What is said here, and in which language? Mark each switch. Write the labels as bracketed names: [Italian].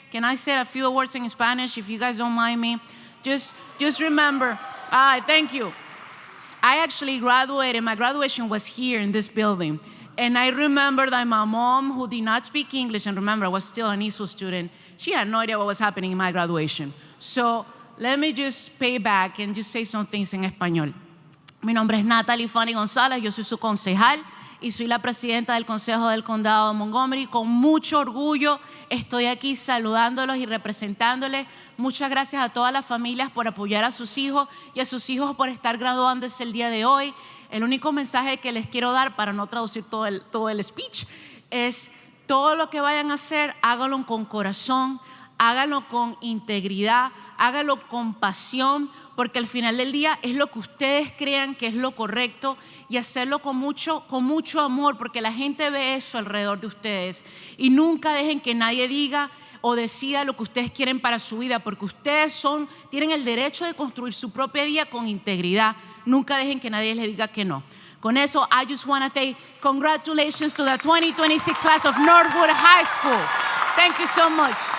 [English] Can I say a few words in Spanish, if you guys don't mind me? Just remember, thank you. I actually graduated, my graduation was here in this building. And I remember that my mom, who did not speak English, and remember, I was still an ESOL student, she had no idea what was happening in my graduation. So let me just pay back and just say some things [Spanish] en español. Mi nombre es Natalie Fanny González, yo soy su concejal y soy la presidenta del Consejo del Condado de Montgomery. Con mucho orgullo estoy aquí saludándolos y representándoles. Muchas gracias a todas las familias por apoyar a sus hijos y a sus hijos por estar graduándose el día de hoy. El único mensaje que les quiero dar, para no traducir todo el speech, es todo lo que vayan a hacer, háganlo con corazón, háganlo con integridad, háganlo con pasión, porque al final del día es lo que ustedes crean que es lo correcto, y hacerlo con mucho amor, porque la gente ve eso alrededor de ustedes. Y nunca dejen que nadie diga o decida lo que ustedes quieren para su vida, porque ustedes tienen el derecho de construir su propia vida con integridad. Nunca dejen que nadie les diga que no. Con eso, [English] I just want to say congratulations to the 2026 class of Northwood High School. Thank you so much.